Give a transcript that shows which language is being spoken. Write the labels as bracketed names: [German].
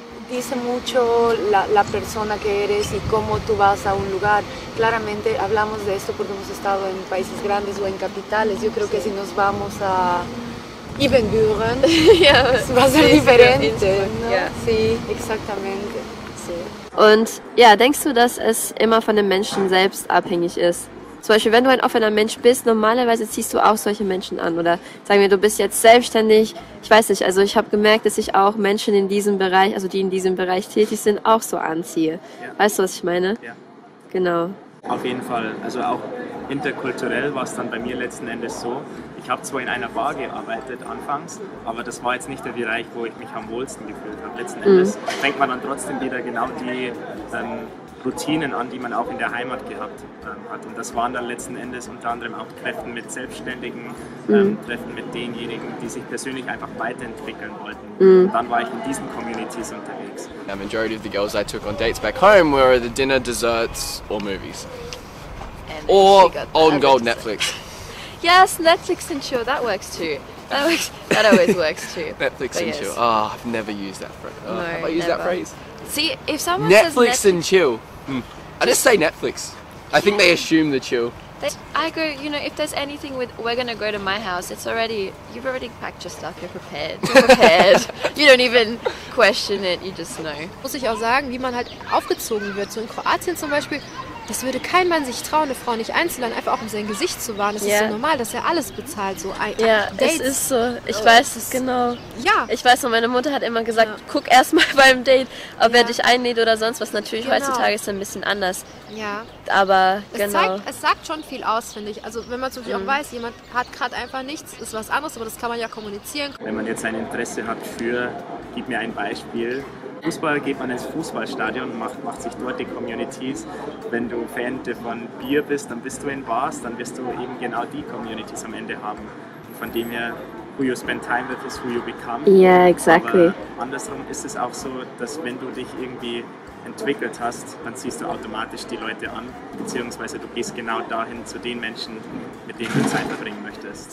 [Spanish] Dice mucho la persona que eres y cómo tú vas a un lugar. Claramente hablamos de esto porque hemos estado en países grandes o en capitales. Yo creo que si nos vamos a Ibbenbüren, va a ser diferente, ¿no? Sí, exactamente. Sí. [German] Und ja, denkst du, dass es immer von dem Menschen selbst abhängig ist? Zum Beispiel, wenn du ein offener Mensch bist, normalerweise ziehst du auch solche Menschen an. Oder sagen wir, du bist jetzt selbstständig. Ich weiß nicht, also ich habe gemerkt, dass ich auch Menschen in diesem Bereich, also die in diesem Bereich tätig sind, auch so anziehe. Ja. Weißt du, was ich meine? Ja. Genau. Auf jeden Fall. Also auch interkulturell war es dann bei mir letzten Endes so. Ich habe zwar in einer Bar gearbeitet anfangs, aber das war jetzt nicht der Bereich, wo ich mich am wohlsten gefühlt habe. Letzten Endes fängt man dann trotzdem wieder genau die Routinen an, die man auch in der Heimat gehabt hat. Und das waren dann letzten Endes unter anderem auch Treffen mit Selbstständigen, Treffen mit denjenigen, die sich persönlich einfach weiterentwickeln wollten. Und dann war ich in diesen Communities unterwegs. [English] The majority of the girls I took on dates back home were the dinner, desserts or movies. Or old and gold Netflix. Yes, Netflix and chill, that works too. That always works too. Netflix and chill. Oh, I've never used that phrase. Oh, no, have I used that phrase? See, if someone Netflix says and chill. I just say Netflix. I think they assume the chill. I go, you know, if there's anything we're gonna go to my house, you've already packed your stuff, you're prepared. You don't even question it, you just know. [German] Muss ich auch sagen, wie man halt aufgezogen wird. So in Kroatien zum Beispiel das würde kein Mann sich trauen, eine Frau nicht einzuladen, einfach auch um sein Gesicht zu wahren. Das ist so normal, dass er alles bezahlt. So es ist so. Ich weiß es genau. Ja. Ich weiß noch, meine Mutter hat immer gesagt, guck erstmal beim Date, ob er dich einlädt oder sonst was. Natürlich heutzutage ist es ein bisschen anders. Ja. Aber es sagt schon viel aus, finde ich. Also wenn man zum Beispiel auch weiß, jemand hat gerade einfach nichts, ist was anderes, aber das kann man ja kommunizieren. Wenn man jetzt ein Interesse hat für, gib mir ein Beispiel, Fußball, geht man ins Fußballstadion und macht sich dort die Communities. Wenn du Fan von Bier bist, dann bist du in Bars, dann wirst du eben genau die Communities am Ende haben. Und von dem her, [English] who you spend time with is who you become. Yeah, exactly. [German] Aber andersrum ist es auch so, dass wenn du dich irgendwie entwickelt hast, dann ziehst du automatisch die Leute an, beziehungsweise du gehst genau dahin zu den Menschen, mit denen du Zeit verbringen möchtest.